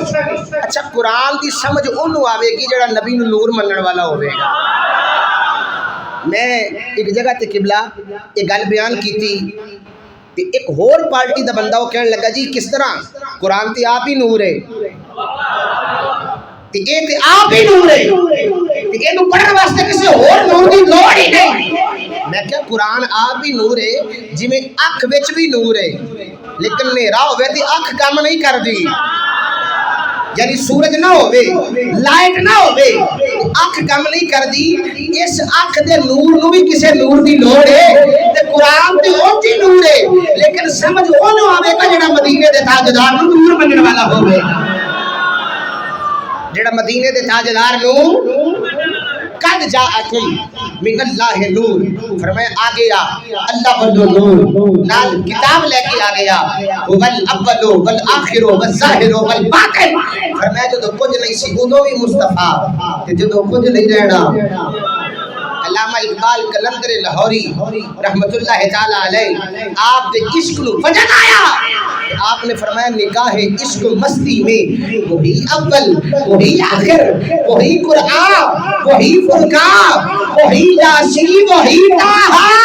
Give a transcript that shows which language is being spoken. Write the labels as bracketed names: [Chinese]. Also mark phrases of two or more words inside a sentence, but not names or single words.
[Punjabi] اچھا قرآن دی سمجھ انہوں آوے گی جڑا نبی نور منن والا ہوئے گا میں ایک جگہ تے قبلہ ایک گل بیان کی تھی ایک ہور پارٹی دا بندہ وہ کہنے لگا جی کس طرح قرآن تے آپ ہی نور ہے تے آپ ہی نور ہے تے اینو پڑھن واسطے کسے ہور نور دی لوڑ ہی نہیں. میں کیا قرآن آپ ہی نور ہے جویں اکھ وچ بھی نور ہے لیکن نیرا ہوے تے اکھ کام نہیں کردی. یعنی سورج نہ ہوے لائٹ نہ ہوے اکھ کام نہیں کردی. اس اکھ دے نور نو بھی کسے نور دی لوڑ ہے تے قرآن تے اونج ہی نور ہے لیکن سمجھ اونوں آوے گا جڑا مدینے دے تاجدار نو نور منن والا ہوے. جڑا مدینے دے تاجدار نو [Arabic] قد جاءکم من اللہ نور [Punjabi] فرمایا آ گیا اللہ والو نور نال کتاب لے کے آ گیا [Arabic] والاول والآخر والظاہر والباطن. [Punjabi] فرمایا جدو کچھ نہیں سی ادو بھی مصطفیٰ تے جدو کچھ نہیں رہنا. علامہ اقبال قلندر لاہوری رحمت اللہ تعالی علیہ آپ دے عشق نو وجد آیا. [Urdu] آپ نے فرمایا نگاہ عشق مستی میں وہی اول وہی آخر وہی قرآن وہی فرقان وہی یاسین وہی طٰہٰ.